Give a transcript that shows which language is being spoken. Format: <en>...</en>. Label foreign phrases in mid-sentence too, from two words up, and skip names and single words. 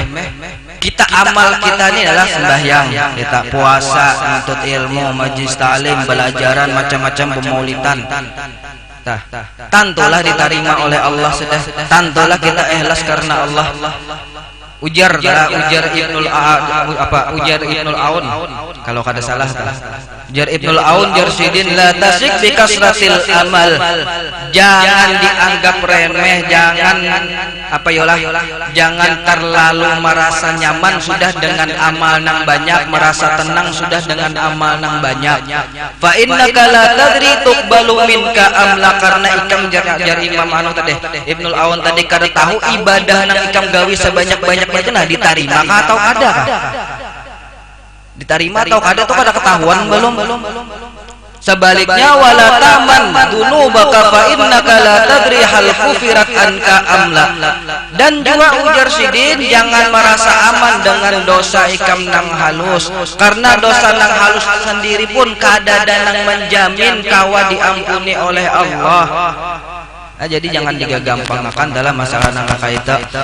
<bjn>Kita amal kita ini adalah sembahyang, kita puasa, menuntut ilmu, majlis ta'lim, belajaran macam-macam pemaulidan. Tentulah diterima oleh Allah sudah. Tentulah kita ikhlas karena Allah. Ujar Ibnul Aun kalau kada salah Jar Ibnul Aun jar Sidin,</bjn> <ar>لا تثق بكثرة العمل.</ar> <bjn>Jangan dianggap remeh, jangan apa yolah, jangan terlalu merasa nyaman sudah dengan amal nang banyak, merasa tenang sudah dengan amal nang banyak.</bjn> <ar>فإنك لا تدري تقبل منك أم لا,</ar> <bjn>karena ikam jar Imam anu tadi Ibnul Aun tadi kada tahu ibadah nang ikam gawi sebanyak-banyak itu nah diterima kah atau kada kah? Diterima atau kada tuh kada ketahuan belum.</bjn> <ar>Sebaliknya ولا تأمن ذنوبك فإنك لا تدري هل كفرت عنك أم لا.</ar> <bjn>Dan juga ujar Sidin, jangan merasa aman dengan dosa ikam nang halus, karena dosa nang halus sendiri pun kada nang menjamin kawa diampuni oleh Allah. Nah, jadi jangan digagampangkan dalam masalah nang kaita.</bjn>